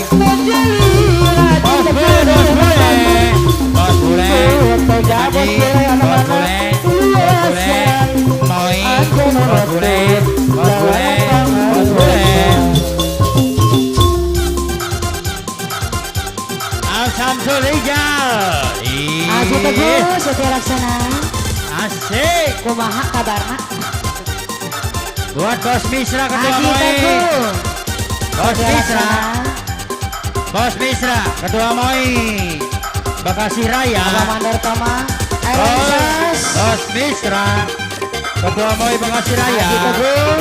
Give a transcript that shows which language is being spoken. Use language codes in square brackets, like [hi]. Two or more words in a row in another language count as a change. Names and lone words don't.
[id] Bos Bule, Bos Bule, Bos Bule, Haji, Bos Bule, Bos Bule, Moi, Bos Bule, Bos Bule, Bos Bule. Samsul Rijal. Aji Teguh Setia Laksana Asik. [su] kumaha kabarna [id] Buat Bos Misra ketua Aji Moi. Teguh Bos Setia Misra, Laksana Bos Misra ketua Moi. Bekasi Raya. Amador Toma Bos Misra ketua Moi Bekasi Raya. Aji Teguh